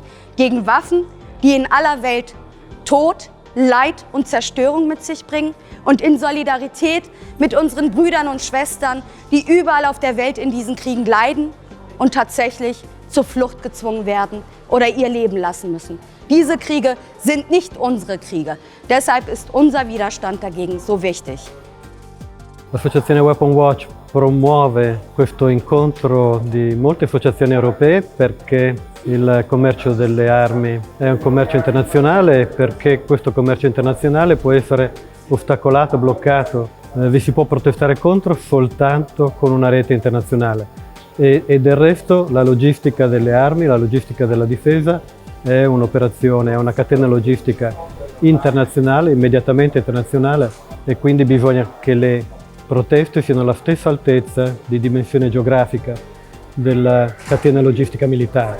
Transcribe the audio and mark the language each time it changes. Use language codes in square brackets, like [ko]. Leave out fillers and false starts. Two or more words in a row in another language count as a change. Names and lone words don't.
[de] Gegen Waffen, die in aller Welt Tod, Leid und Zerstörung mit sich bringen und in Solidarität mit unseren Brüdern und Schwestern, die überall auf der Welt in diesen Kriegen leiden und tatsächlich zur Flucht gezwungen werden oder ihr Leben lassen müssen. Diese Kriege sind nicht unsere Kriege. Deshalb ist unser Widerstand dagegen so wichtig. [it] L'associazione Weapon Watch promuove questo incontro di molte associazioni europee perché il commercio delle armi è un commercio internazionale, perché questo commercio internazionale può essere ostacolato, bloccato, vi si può protestare contro soltanto con una rete internazionale e del resto la logistica delle armi, la logistica della difesa è un'operazione, è una catena logistica internazionale, immediatamente internazionale e quindi bisogna che le proteste siano alla stessa altezza di dimensione geografica della catena logistica militare.